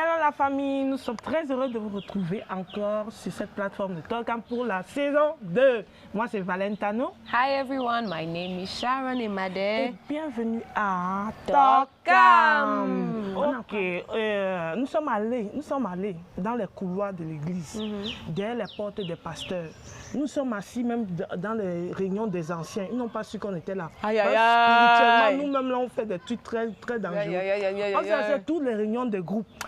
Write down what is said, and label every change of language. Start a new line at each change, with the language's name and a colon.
French: la famille, nous sommes très heureux de vous retrouver encore sur cette plateforme de Talkam pour la saison 2. Moi, c'est Valentano.
English: Hi everyone, my name is Sharon Imade.
French: Et bienvenue à Talkam. Ok, nous sommes allés dans les couloirs de l'église, derrière les portes des pasteurs. Nous sommes assis même dans les réunions des anciens. Ils n'ont pas su qu'on était là. Aïe, aïe, aïe. Spirituellement, nous-mêmes, là, on fait des trucs très, très dangereux. On s'est assis à toutes les réunions de groupe.